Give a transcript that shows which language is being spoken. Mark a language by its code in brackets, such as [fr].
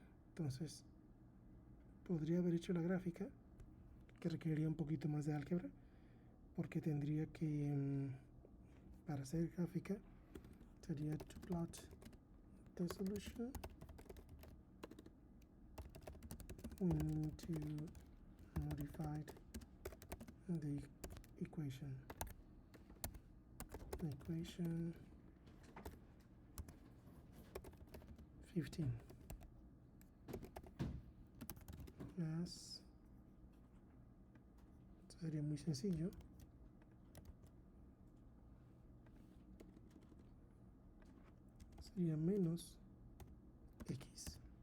[es] Entonces, podría haber hecho la gráfica, que requeriría un poquito más de álgebra, porque tendría que, para hacer gráfica, sería [en] to plot the solution. We need to modify the equation. [es] Equation 15 más, sería muy sencillo, sería menos x.